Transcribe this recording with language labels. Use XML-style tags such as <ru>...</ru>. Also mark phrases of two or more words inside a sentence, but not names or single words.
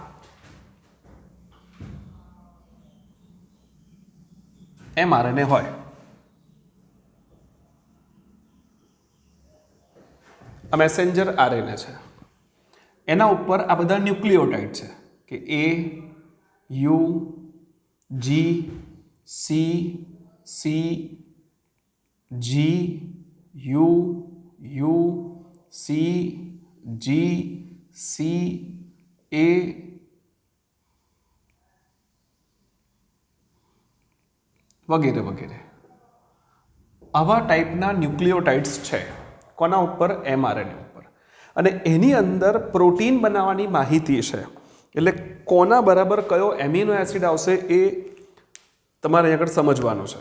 <gu>mRNA હોય, આ મેસેન્જર RNA છે, એના ઉપર આ બધા ન્યુક્લિયોટાઇડ છે કે A, U, G, C, C, G, U, U, C, G, C, A, વગેરે વગેરે. આવા ટાઈપના ન્યુક્લિયોટાઇડ્સ છે. કોના ઉપર? mRNA ઉપર. અને એની અંદર પ્રોટીન બનાવવાની માહિતી છે. એટલે કોના બરાબર કયો એમિનો એસિડ આવશે એ તમારે અહીં આગળ સમજવાનું છે.</gu>